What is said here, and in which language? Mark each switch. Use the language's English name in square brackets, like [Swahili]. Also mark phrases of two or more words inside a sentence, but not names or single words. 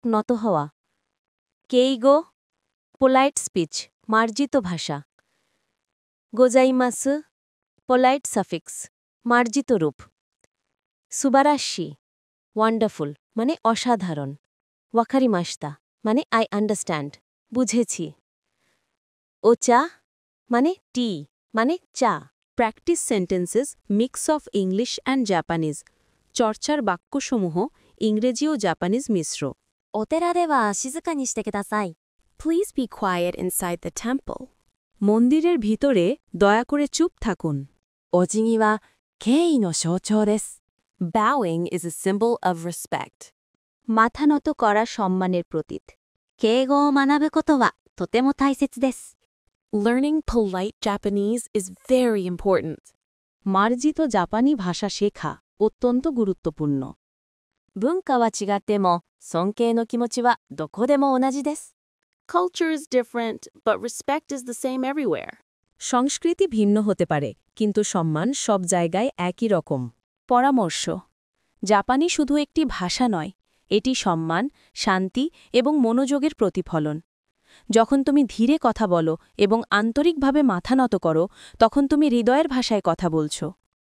[Bangla] নত হওয়া কেইগো [English] polite speech [Bangla] মার্জিত ভাষা গোজাইমাসু [English] polite suffix [Bangla] মার্জিত রূপ সুবারাশি ওয়ান্ডারফুল মানে অসাধারণ ওয়াকারিমাস্তা মানে [English] I understand [Bangla] বুঝেছি ওচা মানে টি মানে চা [English] Practice sentences mix of English and Japanese [Bangla] চর্চার বাক্যসমূহ ইংরেজি ও জাপানিজ মিশ্র [Japanese] お寺では静かにしてください [English] Please be quiet inside the temple. [Bangla] মন্দিরের ভিতরে দয়া করে চুপ থাকুন [Japanese] お辞儀は敬意の象徴です [English] Bowing is a symbol of respect. [Bangla] মাথা নত করা সম্মানের প্রতীক [Japanese] 敬語を学ぶことはとても大切です [English] Learning polite Japanese is very important. [Bangla] মার্জিত জাপানি ভাষা শেখা অত্যন্ত গুরুত্বপূর্ণ [Japanese] 文化は違っても尊敬の気持ちはどこでも同じです [English] Culture is different, but respect is the same everywhere. [Bangla] সংস্কৃতি ভিন্ন হতে পারে কিন্তু সম্মান সব জায়গায় একই রকম পরামর্শ জাপানি শুধু একটি ভাষা নয় এটি সম্মান শান্তি এবং মনোযোগের প্রতিফলন যখন তুমি ধীরে কথা বলো এবং আন্তরিকভাবে মাথা নত করো তখন তুমি হৃদয়ের ভাষায় কথা বলছো